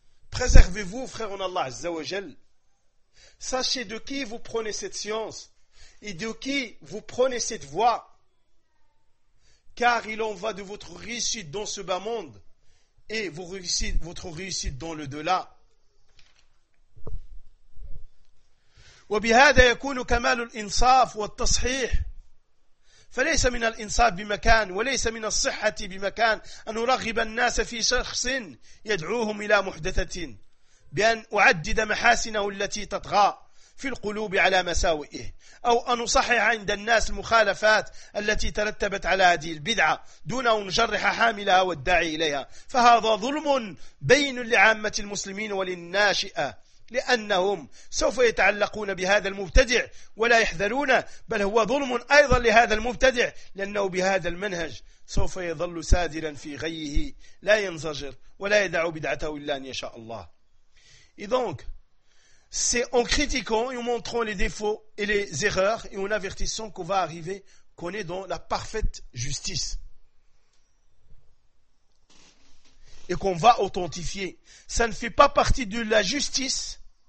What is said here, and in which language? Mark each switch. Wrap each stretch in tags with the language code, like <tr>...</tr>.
<fr>Préservez-vous, frère en Allah, Azza wa Jal. Sachez de qui vous prenez cette science et de qui vous prenez cette voie. Car il en va de votre réussite dans ce bas monde et votre réussite dans le-delà.</fr> <ar>وبهذا يكون كمال الإنصاف والتصحيح فليس من الإنصاف بمكان وليس من الصحة بمكان أن أرغب الناس في شخص يدعوهم إلى محدثة بأن أعدد محاسنه التي تطغى في القلوب على مساوئه أو أن أصحح عند الناس المخالفات التي ترتبت على هذه البدعة دون أن أجرح حاملها والداعي إليها فهذا ظلم بين لعامة المسلمين وللناشئة لأنهم سوف يتعلقون بهذا المبتدع ولا يحذرون بل هو ظلم أيضا لهذا المبتدع لأنه بهذا المنهج سوف يظل سادرا في غيه لا ينزجر ولا يدع بدعته إلا أن يشاء الله.</ar> <fr>Et donc, c'est en critiquant et en montrant les défauts et les erreurs et en avertissant qu'on va arriver, qu'on est dans la parfaite justice. Et qu'on va authentifier. Ça ne fait pas partie de la justice.</fr>